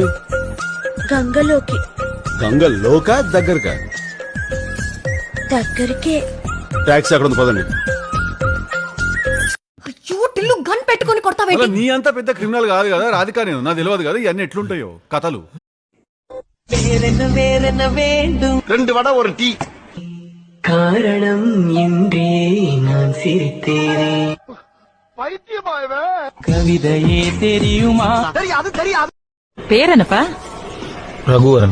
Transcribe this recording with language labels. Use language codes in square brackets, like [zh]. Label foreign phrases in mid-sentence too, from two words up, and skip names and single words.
[te] గంగలోకి. గంగలోకా దగ్గరకా? దగ్గరికే. టాక్సీ అక్కడ ఉంది, పదండి. అయ్యో టిల్లు గన్ పెట్టుకొని కొడతావేంటి? నీ అంత పెద్ద క్రిమినల్ కాదు కదా రాధిక, నేను నాకు తెలియదు కదా ఇవన్నీ ఎట్లుంటాయో కథలు. [ta] ரெண்டு வடை ஒரு டீ. காரணம் இன்றே நான் சிரித்தேனே. கவிதையே தெரியுமா? தெரியாது தெரியாது. பேர் என்னப்பா? ரகுவரன்.